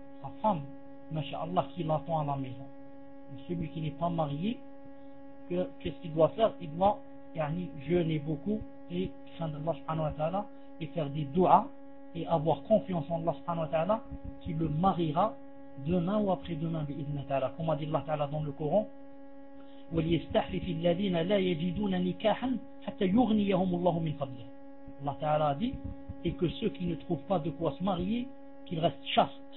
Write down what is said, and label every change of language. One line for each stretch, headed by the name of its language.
French: Sa femme, Masha'Allah, qui l'attend à la maison. Et celui qui n'est pas marié, qu'est-ce qu'il doit faire? Il doit yani, jeûner beaucoup et craindre Allah subhanahu wa ta'ala et faire des du'as et avoir confiance en Allah subhanahu wa ta'ala qui le mariera demain ou après-demain, bi'idhna ta'ala. Comme a dit Allah ta'ala dans le Coran,
Arabic: وَلْيَسْتَحْفِفِ الَّذِينَ لَا يَجِدُونَ نِكَاحًا حَتَّى يُغْنِيَهُمُ اللَّهُ مِنْ فَضْلِهِ.
French: Allah ta'ala a dit, et que ceux qui ne trouvent pas de quoi se marier, qu'ils restent chastes.